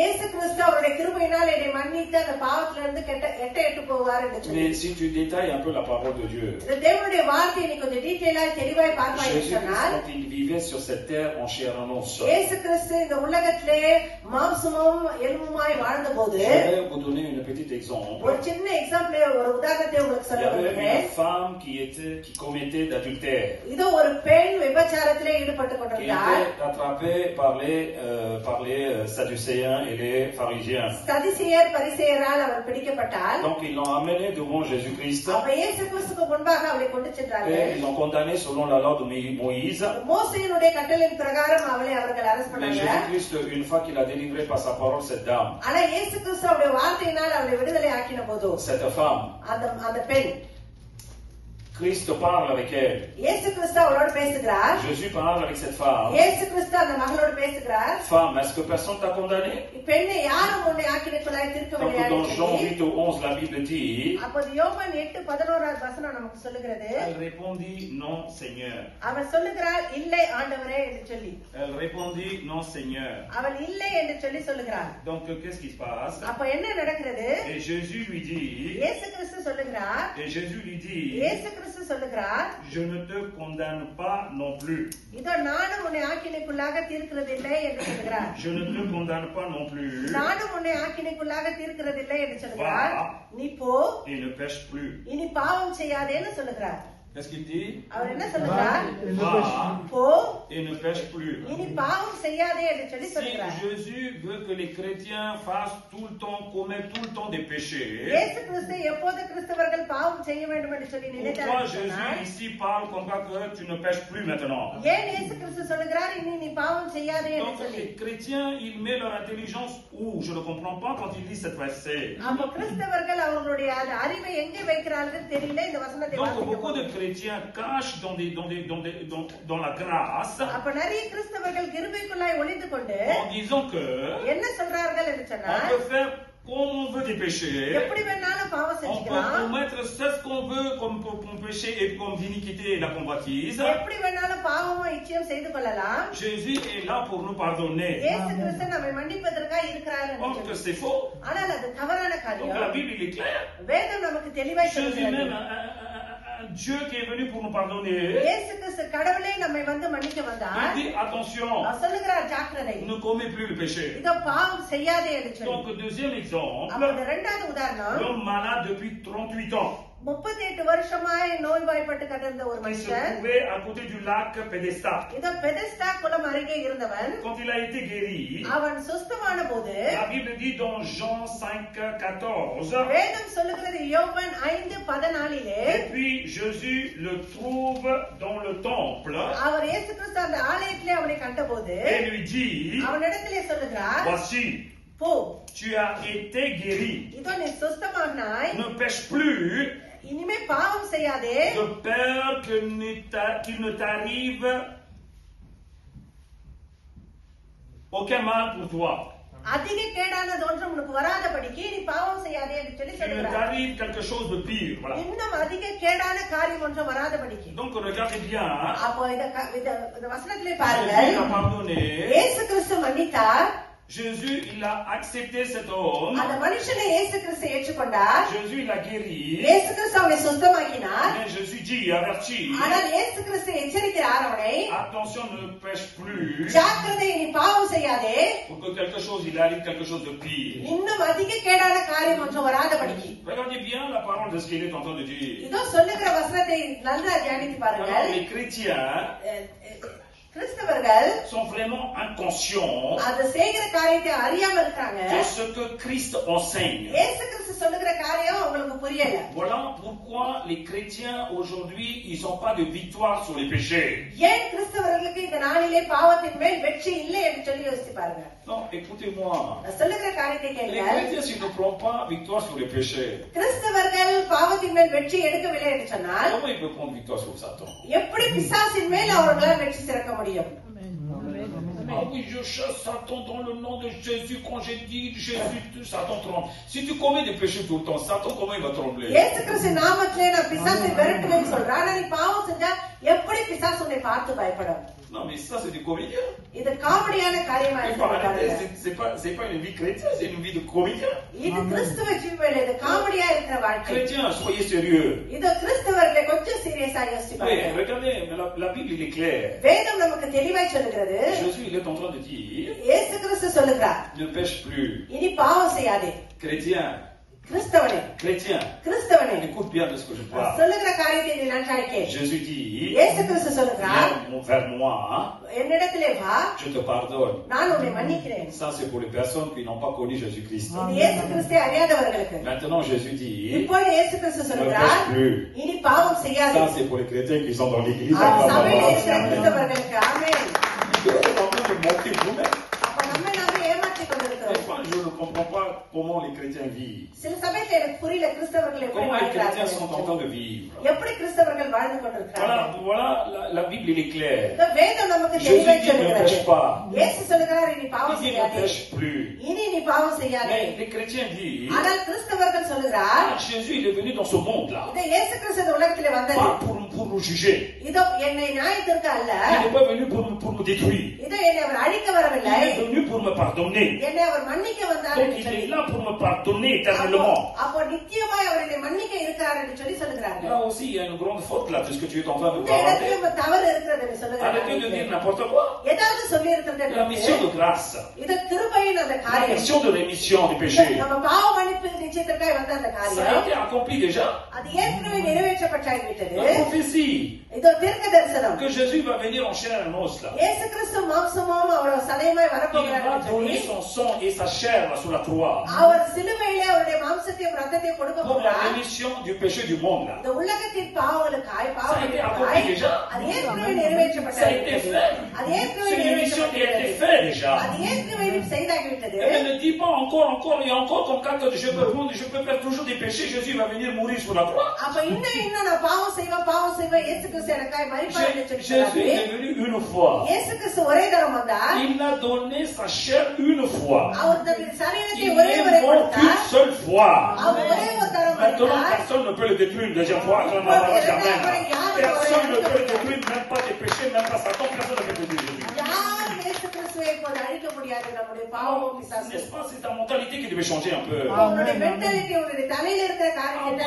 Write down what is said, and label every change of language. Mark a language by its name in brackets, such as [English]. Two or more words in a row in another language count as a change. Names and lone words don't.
[French] Mais si tu détailles un peu la parole de Dieu, Jésus, quand il vivait sur cette terre en chair en os, je vais vous donner un petit exemple. Il y avait une femme qui commettait d'adultère, qui était attrapée par les Sadducéens et les pharisiens. pharisiens. [Tamil] சதிசேயர் பரிசேயரால் அவர் பிடிக்கப்பட்டால் [French] Donc ils l'ont amené devant Jésus-Christ [Tamil] அப்ப இயேசு கிறிஸ்துவுக்கு முன்பாக அவளை கொண்டு சென்றார்கள். [French] et ils l'ont condamné selon la loi de Moïse. [Tamil] மோசேயினுடைய கட்டளையின் பிரகாரம் அவளை அவர்கள் அரெஸ்ட் [French] Mais [Tamil] பண்ணாங்க. [French] Jésus-Christ, une fois qu'il a délivré par sa parole cette dame, [Tamil] ஆனா இயேசு கிறிஸ்து அவருடைய வார்த்தையினால் அவளை விடுதலை ஆக்கின போது [French] cette femme, [Tamil] அந்த பெண் [French] Christ parle avec elle. [Tamil] இயேசு கிறிஸ்து அவளோட பேசுகிறார். [French] Jésus parle avec cette femme. [Tamil] இயேசு கிறிஸ்து அந்த மகளோட பேசுகிறார். [French] Femme, est-ce que personne t'a condamné? [Tamil] பெண்ணை யாரும் உன்னை ஆக்கினைக்குள்ளாய் [French] Donc [Tamil] தீர்க்கவில்லையா? [French] dans Jean 8 au 11, la Bible dit, [Tamil] அப்போது யோவான் 8:11 வசனம் நமக்கு சொல்லுகிறது. [French] elle répondit, non Seigneur. [Tamil] அவள் சொல்லுகிறாள், இல்லை ஆண்டவரே என்று சொல்லி. [French] Elle répondit, non Seigneur. [Tamil] அவள் இல்லை என்று சொல்லி சொல்லுகிறாள். [French] Donc qu'est-ce qui se passe? [Tamil] அப்ப என்ன நடக்கிறது? [French] Et Jésus lui dit, [Tamil] இயேசு கிறிஸ்து சொல்லுகிறார். [French] et Jésus lui dit, [Tamil] இயேசு கிறிஸ்து சொல்லுகிறார், [French] je ne te condamne pas non plus. [Tamil] இதோ நானும் உன்னை ஆக்கினைக்குள்ளாக தீர்க்கிறதில்லை என்று சொல்லுகிறார். [French] Je ne te condamne pas non plus. [Tamil] நானும் உன்னை ஆக்கினைக்குள்ளாக தீர்க்கிறதில்லை என்று சொல்லுகிறார். நீ போ, [French] Et ne pêche plus. [Tamil] இனி பாவம் செய்யாதேன்னு சொல்லுகிறார். [French] Qu'est-ce qu'il dit? [Tamil] அவர் என்ன சொல்லுகிறார்? [French] Va [Tamil] போ, [French] et ne pêche plus. [Tamil] இனி பாவம் செய்யாதே என்று சொல்லி [French] Si [Tamil] சொல்லுகிறார். [French] Jésus veut que les chrétiens fassent tout le temps, commettent tout le temps des péchés, [Tamil] இயேசு கிறிஸ்து எப்போது கிறிஸ்தவர்கள் பாவம் செய்ய வேண்டும் என்று சொல்லி [French] pourquoi [Tamil] நினைத்தார் [French] Jésus ici parle comme quoi que tu ne pêches plus maintenant? [Tamil] ஏன் இயேசு கிறிஸ்து சொல்லுகிறார் இனி நீ பாவம் செய்யாதே என்று [French] Donc [Tamil] சொல்லி? [French] les chrétiens, ils mettent leur intelligence où? Je ne comprends pas quand ils lisent cette verset. [Tamil] அப்ப கிறிஸ்தவர்கள் அவர்களுடைய அந்த அறிவை எங்கே வைக்கிறார்கள் தெரியல இந்த வசனத்தை [French] Donc [Tamil] வாசிக்கும் [French] beaucoup de [Tamil] போது. [French] chrétiens cachent dans la grâce [Tamil] அப்ப நிறைய கிறிஸ்தவர்கள் கிருபைக்குள்ளாய் ஒளிந்து கொண்டு [French] en disant que [Tamil] என்ன சொல்றார்கள் என்று [French] on [Tamil] சொன்னால் [French] peut faire comme on veut des péchés. [Tamil] எப்படி வேணாலும் பாவம் [French] On peut [Tamil] செஞ்சுக்கலாம், [French] commettre ce qu'on veut comme péché et comme l'iniquité et la convoitise. [Tamil] எப்படி வேணாலும் பாவமும் இச்சையும் செய்து கொள்ளலாம். [French] Jésus est là pour nous pardonner. [Tamil] இயேசு கிறிஸ்து நம்மை மன்னிப்பதற்காக இருக்கிறார் என்று [French] Or que [Tamil] சொல்லி. [French] c'est faux. [Tamil] ஆனால் அது தவறான [French] Donc la [Tamil] காரியம். [French] Bible il est claire. [Tamil] வேதம் நமக்கு தெளிவாய் [French] Jésus [Tamil] சொல்கிறது. [French] même un Dieu qui est venu pour nous pardonner. [Tamil] இயேசு கிறிஸ்து கடவுளே நம்மை வந்து மன்னிக்க [French] Il [Tamil] வந்தார். [French] dit attention, [Tamil] அவர் சொல்லுகிறார் ஜாக்கிரதை, [French] ne commets plus le péché. [Tamil] இதோ பாவம் செய்யாதே என்று சொல்லி. [French] Donc deuxième exemple, [Tamil] அப்ப இரண்டாவது உதாரணம், [French] l'homme malade depuis 38 ans. [Tamil] 38 வருஷமாய் நோய்வாய்ப்பட்டு கிடந்த ஒரு [French] Qui se [Tamil] மனுஷன், [French] trouvait à côté du lac Pédesta. [Tamil] இதோ பெதஸ்தா குளம் அருகே இருந்தவன். [French] Quand il a été guéri, [Tamil] அவன் சுஸ்தமான போது [French] la Bible dit dans Jean 5:14, [Tamil] வேதம் சொல்லுகிறது யோவான் 5:14 [French] et puis Jésus le trouve dans le temple [Tamil] அவர் இயேசு கிறிஸ்து அந்த ஆலயத்திலே அவனை கண்டபோது [French] et lui dit, [Tamil] அவனிடத்திலே சொல்லுகிறார், [French] voici, [Tamil] போ, [French] tu as été guéri, [Tamil] இதோ நீ சுஸ்தமானாய், [French] ne pêche plus, [Tamil] இனிமே பாவம் செய்யாதே, [French] de peur qu'il ne t'arrive aucun mal pour toi. [Tamil] அதிக கேடானது ஒன்றும் உனக்கு வராதபடிக்கு நீ பாவம் செய்யாதே என்று சொல்லி [French] Qu'il ne [Tamil] சொல்லுகிறார். [French] t'arrive quelque chose de pire. Voilà. [Tamil] இன்னும் அதிக கேடான காரியம் ஒன்றும் வராதபடிக்கு. [French] Donc regardez bien, [Tamil] அப்போ இந்த வசனத்திலே [French] Jésus [Tamil] பாருங்கள், [French] a pardonné. [Tamil] இயேசு கிறிஸ்து மன்னித்தார். [French] Jésus, il a accepté cet homme. [Tamil] அந்த மனுஷனை இயேசு கிறிஸ்து ஏற்றுக்கொண்டார். [French] Jésus, il a guéri. [Tamil] இயேசு கிறிஸ்து அவனை சுத்தமாக்கினார். [French] Mais Jésus dit, avertit, [Tamil] ஆனால் இயேசு கிறிஸ்து எச்சரிக்கிறார் அவனை, [French] attention, ne pêche plus. [Tamil] ஜாக்கிரதை, நீ பாவம் செய்யாதே, [French] Pour que quelque chose, il arrive quelque chose de pire. [Tamil] இன்னும் அதிக கேடான காரியம் ஒன்றும் வராதபடிக்கு. [French] Regardez bien la parole de ce qu'il est en train de dire. [Tamil] இதோ சொல்லுகிற வசனத்தை நல்லா தியானித்து [French] Alors, [Tamil] பாருங்கள். [French] les chrétiens [Tamil] கிறிஸ்தவர்கள் [French] sont vraiment inconscients [Tamil] அது செய்கிற காரியத்தை அறியாம இருக்காங்க. [French] de ce que Christ enseigne. [Tamil] இயேசு கிறிஸ்து சொல்லுகிற காரியம் அவங்களுக்கு புரியல. [French] Voilà pourquoi les chrétiens aujourd'hui, ils n'ont pas de victoire sur les péchés. [Tamil] ஏன் கிறிஸ்தவர்களுக்கு இந்த நாளிலே பாவத்தின் மேல் வெற்றி இல்லை என்று சொல்லி யோசித்து பாருங்க. [French] Non, écoutez-moi. [Tamil] நான் சொல்லுகிற காரியத்தை [French] Les [Tamil] கேளுங்கள். [French] chrétiens, s'ils ne prennent pas victoire sur les péchés, [Tamil] கிறிஸ்தவர்கள் பாவத்தின் மேல் வெற்றி எடுக்கவில்லை என்று சொன்னால் [French] comment ils peuvent prendre victoire sur Satan? [Tamil] எப்படி பிசாசின் மேல் அவர்களால் வெற்றி சிறக்க முடியும்? [French] Ah oui, je chasse Satan dans le nom de Jésus. Quand j'ai dit Jésus, Satan tremble. Si tu commets des péchés tout le temps, Satan, comment il va trembler? [Tamil] இயேசு கிறிஸ்து நாமத்திலே நான் பிசாசை விரட்டுவேன்னு சொல்றேன். ஆனா நீ பாவம் செஞ்சா எப்படி பிசாசு உன்னை பார்த்து பயப்படும்? [French] Non, mais ça, c'est des comédiens. [Tamil] இது காமெடியான காரியமா இருக்கு. [French] C'est pas une vie chrétienne, c'est une vie de comédien. [Tamil] இது கிறிஸ்துவ ஜீவன், இது காமெடியா இருக்கிற வாழ்க்கை. [French] Chrétiens, soyez sérieux. [Tamil] இது கிறிஸ்தவர்களை கொஞ்சம் சீரியஸா யோசிச்சு [French] Oui, [Tamil] பாருங்க. [French] regardez, la Bible, il est clair. [Tamil] வேதம் நமக்கு தெளிவாய் சொல்லுகிறது. [French] Jésus, il est en train de dire, [Tamil] இயேசு கிறிஸ்து சொல்லுகிறார், [French] ne pêche plus. [Tamil] இனி பாவம் செய்யாதே. [French] Chrétiens, [Tamil] கிறிஸ்தவனே [French] chrétien, [Tamil] கிறிஸ்தவனே [French] écoute bien de ce que je parle. [Tamil] சொல்லுகிற காரியத்தை நீ நன்றாய் கேள். [French] Jésus dit, [Tamil] இயேசு கிறிஸ்து சொல்லுகிறார், [French] viens vers moi, [Tamil] என்னிடத்திலே வா, [French] je te pardonne. [Tamil] நான் உன்னை மன்னிக்கிறேன். [French] Ça, c'est pour les personnes qui n'ont pas connu Jésus-Christ. [Tamil] இது இயேசு கிறிஸ்துவை அறியாதவர்களுக்கு. [French] Maintenant, Jésus dit, [Tamil] இப்போது இயேசு கிறிஸ்து [French] ne [Tamil] சொல்லுகிறார், [French] pêche plus. [Tamil] இனி பாவம் செய்யாதே. [French] Ça, c'est pour les chrétiens qui sont dans l'église. [Tamil] சபையில் இருக்கிற கிறிஸ்தவர்களுக்கு. ஆமென். [French] Vous êtes en train de mentir vous-même. [Tamil] அப்ப நம்மை நாமே ஏமாற்றிக் கொண்டிருக்கிறோம். [French] Des fois, je ne comprends pas comment les chrétiens vivent. [Tamil] சில சமயத்தில் எனக்கு புரியல கிறிஸ்தவர்கள் எப்படி [French] Comment les chrétiens sont en [Tamil] வாழ்கிறார்கள். [French] train de vivre. [Tamil] எப்படி கிறிஸ்தவர்கள் வாழ்ந்து கொண்டிருக்கிறார்கள். [French] Voilà, la Bible, il est claire. [Tamil] இந்த வேதம் நமக்கு [French] Jésus [Tamil] தெளிவாய் [French] dit, ne [Tamil] சொல்லுகிறது. [French] pêche pas. [Tamil] இயேசு சொல்லுகிறார், இனி [French] Il [Tamil] பாவம் [French] dit, ne [Tamil] செய்யாதே. [French] pêche plus. [Tamil] இனி நீ பாவம் செய்யாதே. [French] Mais les chrétiens disent, [Tamil] ஆனால் கிறிஸ்தவர்கள் சொல்லுகிறார், [French] Jésus, il est venu dans ce monde-là, [Tamil] இந்த இயேசு கிறிஸ்து இந்த உலகத்திலே வந்தது, [French] pas pour nous juger. [Tamil] இதோ என்னை நியாயத்திற்கு அல்ல, [French] Il n'est pas venu pour nous détruire. [Tamil] இதோ என்னை அவர் அழிக்க வரவில்லை, [French] Il est venu pour me pardonner. [Tamil] என்னை அவர் மன்னிக்க வந்தார் [French] Donc [Tamil] என்று [French] il [Tamil] சொல்லி. [French] est là pour me pardonner éternellement. [Tamil] அப்போ நிச்சயமாய் அவர் என்னை மன்னிக்க இருக்கிறார் என்று சொல்லி சொல்லுகிறார்கள். [French] Là aussi, il y a une grande faute là, puisque tu es en train de me [Tamil] இந்த இடத்துல [French] raconter. [Tamil] நம்ம தவறு இருக்கிறது என்று [French] Arrêtez de dire [Tamil] சொல்லுகிறார்கள். [French] n'importe quoi. [Tamil] ஏதாவது சொல்லி இருக்கிறது. [French] La mission de grâce, [Tamil] இது கிருபையின் அந்த [French] la [Tamil] காரியம். [French] mission de rémission des péchés, [Tamil] நம்ம பாவ மன்னிப்பு நிச்சயத்திற்காய் வந்த அந்த [French] ça a [Tamil] காரியம் [French] été accompli déjà. [Tamil] அது ஏற்கனவே நிறைவேற்றப்பட்டாகிவிட்டது. [French] La prophétie [Tamil] இதோ தீர்க்க தரிசனம், [French] que Jésus va venir en chair et en os là. [Tamil] இயேசு கிறிஸ்து மாம்சமும் அவர் சதையுமாய் [French] Il [Tamil] வரப்போகிறார் [French] va [Tamil] என்று சொல்லி, [French] donner son sang et sa chair là, sur la croix [Tamil] அவர் சிலுவையிலே அவருடைய மாம்சத்தையும் ரத்தத்தையும் கொடுக்க [French] pour la [Tamil] போகிறார். [French] rémission du péché du monde là. [Tamil] இந்த உலகத்தின் பாவங்களுக்காய் [French] Ça a été accompli [Tamil] பாவங்களுக்காய் [French] déjà. [Tamil] அது ஏற்கனவே [French] Ça a été [Tamil] நிறைவேற்றப்பட்டது. [French] fait. [Tamil] அது ஏற்கனவே [French] C'est une mission qui a été [Tamil] நிறைவேற்றப்பட்டது. [French] faite déjà. [Tamil] அது ஏற்கனவே செய்தாகிவிட்டது. [French] Et ne dis pas encore et encore comme quand je peux prendre, je peux faire toujours des péchés, Jésus va venir mourir sur la croix. [Tamil] அப்ப இன்னும் நான் பாவம் செய்வேன் இயேசு கிறிஸ்து எனக்காய் மரிப்பார் என்று சொல்லி [French] Jésus [Tamil] சொன்னாரே. [French] est venu une fois. [Tamil] இயேசு கிறிஸ்து ஒரே தரம் வந்தார். [French] Il a donné sa chair une fois. [Tamil] அவர் தன்னுடைய சரீரத்தை [French] Il [Tamil] ஒரே முறை [French] est mort [Tamil] கொடுத்தார். [French] une seule fois. [Tamil] அவர் ஒரே ஒரு தரம் [French] Maintenant, [Tamil] வந்தார். [French] personne ne peut le détruire une deuxième fois. Personne ne peut le détruire, même pas des péchés, même pas Satan, personne ne peut le détruire. [Tamil] யாரும் இயேசு கிறிஸ்துவை இப்போது அழிக்க முடியாது. நம்முடைய பாவமும் பிசாசும். [French] N'est-ce pas, c'est ta mentalité qui devait changer un peu. [Tamil] உன்னுடைய மென்டாலிட்டி, உன்னுடைய தலையில இருக்கிற காரியத்தை